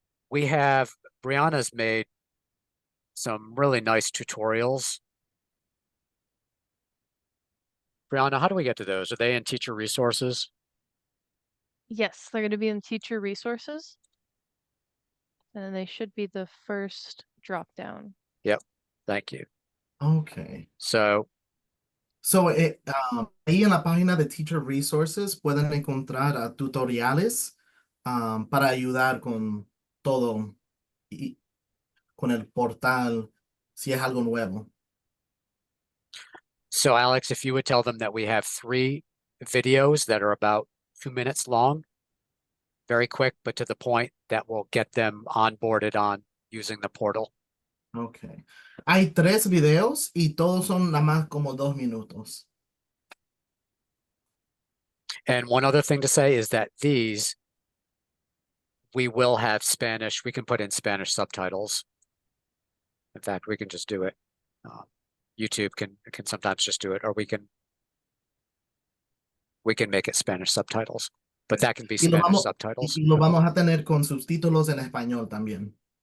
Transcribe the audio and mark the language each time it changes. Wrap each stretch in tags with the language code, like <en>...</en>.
<en>We have, Brianna's made some really nice tutorials. Brianna, how do we get to those? Are they in teacher resources? Yes, they're going to be in teacher resources, and they should be the first drop down. Yep. Thank you. Okay. So,</en> <es>So, ahí en la página de Teacher Resources pueden encontrar tutoriales para ayudar con todo y con el portal si es algo nuevo.</es> <en>so Alex, if you would tell them that we have 3 videos that are about 2 minutes long, very quick, but to the point, that will get them onboarded on using the portal. Okay.</en> <es>Hay 3 videos y todos son nada más como 2 minutos.</es> <en>And one other thing to say is that these, we will have Spanish. We can put in Spanish subtitles. In fact, we can just do it. YouTube can sometimes just do it, or we can make it Spanish subtitles, but that can be</en> <es>Y lo</es> <en>Spanish</en> <es>vamos,</es> <en>subtitles.</en> <es>y lo vamos a tener con subtítulos en español también.</es>